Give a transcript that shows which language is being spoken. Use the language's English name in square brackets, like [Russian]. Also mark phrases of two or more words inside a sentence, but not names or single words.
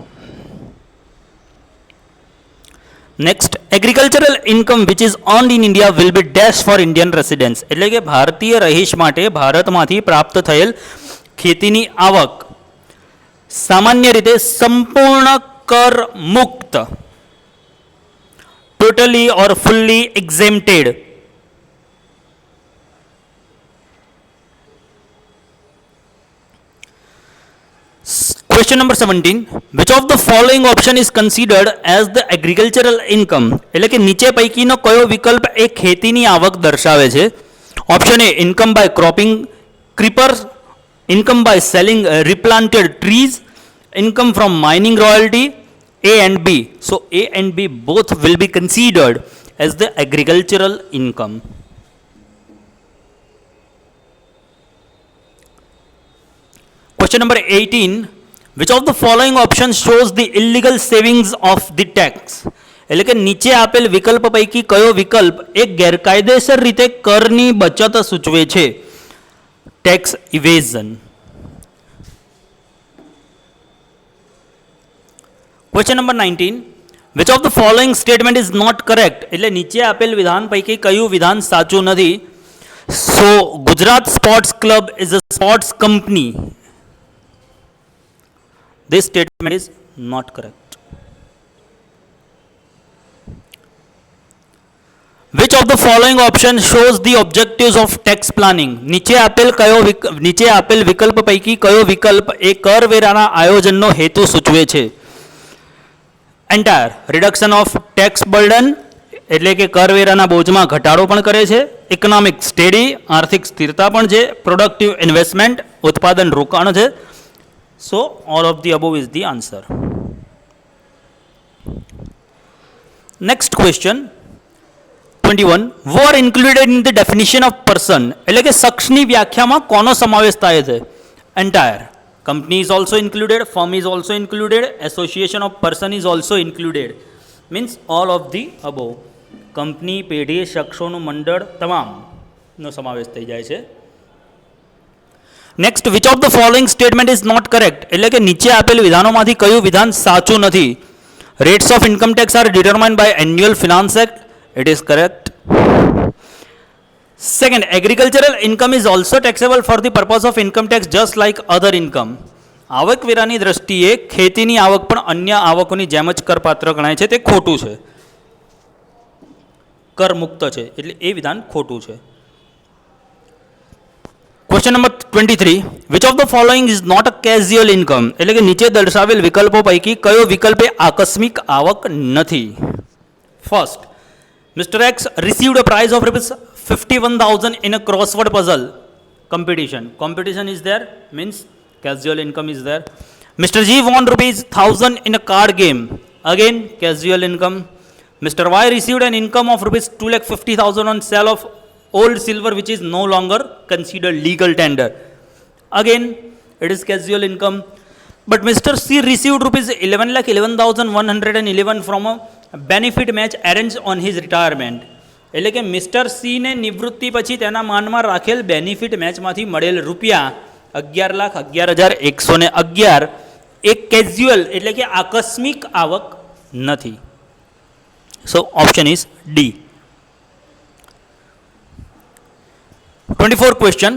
[English] Next, agricultural income which is earned in India will be dash for Indian residents, [Gujarati] એટલે કે ભારતીય રહીશ માટે ભારતમાંથી પ્રાપ્ત થયેલ ખેતીની આવક સામાન્ય રીતે સંપૂર્ણ કર મુક્ત, [English] totally or fully exempted. Question number 17. Which of the following option is considered as the agricultural income? [Gujarati] એટલે કે નીચે પૈકીનો કયો વિકલ્પ એ ખેતીની આવક દર્શાવે છે? [English] Option A, income by cropping creepers, income by selling replanted trees, income from mining royalty, A and B. So A and B both will be considered as the agricultural income. Question number 18. Which of the following options shows the illegal savings of the tax? [Gujarati] એટલે કે નીચે આપેલ વિકલ્પ પૈકી કયો વિકલ્પ એક ગેરકાયદેસર રીતે કરની બચત સૂચવે છે? [English] Tax evasion. Question number 19. Which of the following statement is not correct? [Gujarati] એટલે નીચે આપેલ વિધાન પૈકી કયું વિધાન સાચું નથી? [English] So Gujarat Sports Club is a sports company. This statement is not correct. Which of the following option shows the objectives of tax planning? [Gujarati] નીચે આપેલ વિકલ્પ પૈકી કયો વિકલ્પ એ કરવેરાના આયોજનનો હેતુ સૂચવે છે? [English] entire reduction of tax burden [Gujarati] એટલે કે કરવેરાના બોજમાં ઘટાડો પણ કરે છે, [English] economic steady [Gujarati] આર્થિક સ્થિરતા પણ છે, [English] productive investment [Gujarati] ઉત્પાદન રોકાણ છે. [English] So all of the above is the answer. Next question 21. Who are included in the definition of person? [Gujarati] એટલે કે શખ્સની વ્યાખ્યામાં કોનો સમાવેશ થાય છે? [English] એન્ટાયર. Company is also included, firm is also included, association of person is also included. Means all of the above. [Gujarati] કંપની, પેઢી, શખ્સોનું મંડળ તમામનો સમાવેશ થઈ જાય છે. [English] Next, which of the following statement is not correct? [Gujarati] એટલે કે નીચે આપેલ વિધાનોમાંથી કયું વિધાન સાચું નથી? [English] Rates of income tax are determined by annual finance act. It is correct. Second, agricultural income is also taxable for the purpose of income tax just like other income. [Gujarati] આવકવેરાની દ્રષ્ટિએ ખેતીની આવક પણ અન્ય આવકોની જેમ જ કરપાત્ર ગણાય છે, તે ખોટું છે, કરમુક્ત છે, એટલે એ વિધાન ખોટું છે. [English] Question number 23. Which of the following is not a casual income? [Gujarati] એટલે કે નીચે દર્શાવેલ વિકલ્પો પૈકી કયો વિકલ્પ એ આકસ્મિક આવક નથી? [English] ફર્સ્ટ, Mr. X received a prize of rupees 51,000 in a crossword puzzle competition. Competition is there, means casual income is there. Mr. G won rupees 1,000 in a card game. Again, casual income. Mr. Y received an income of rupees 2,50,000 on sale of old silver which is no longer considered legal tender. Again, it is casual income. But Mr. C received rupees 11,11,111 from a benefit match arrange on his retirement. [Gujarati] એટલે કે મિસ્ટર સીને નિવૃત્તિ પછી તેના માનમાં રાખેલ બેનિફિટ મેચમાંથી મળેલ રૂપિયા 11,11,111 એક કેઝ્યુઅલ એટલે કે આકસ્મિક આવક નથી. [English] So option is D. 24 question.